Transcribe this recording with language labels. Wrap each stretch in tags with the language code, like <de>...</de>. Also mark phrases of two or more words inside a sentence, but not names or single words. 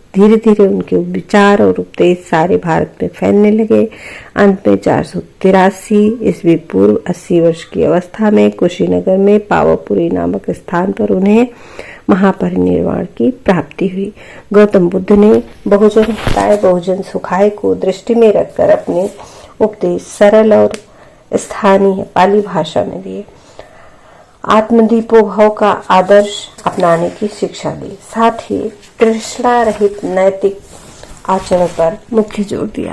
<hi>धीरे धीरे उनके विचार और उपदेश सारे भारत में फैलने लगे। अंत में 483 ईस्वी पूर्व 80 वर्ष की अवस्था में कुशीनगर में पावापुरी नामक स्थान पर उन्हें महापरिनिर्वाण की प्राप्ति हुई। गौतम बुद्ध ने</hi> <sa>बहुजन हिताय बहुजन सुखाय</sa> <hi>को दृष्टि में रखकर अपने उपदेश सरल और स्थानीय पाली भाषा में दिए। आत्मदीपोभाव का आदर्श अपनाने की शिक्षा दी। साथ ही तृष्णा रहित नैतिक आचरण पर मुख्य जोर दिया।</hi>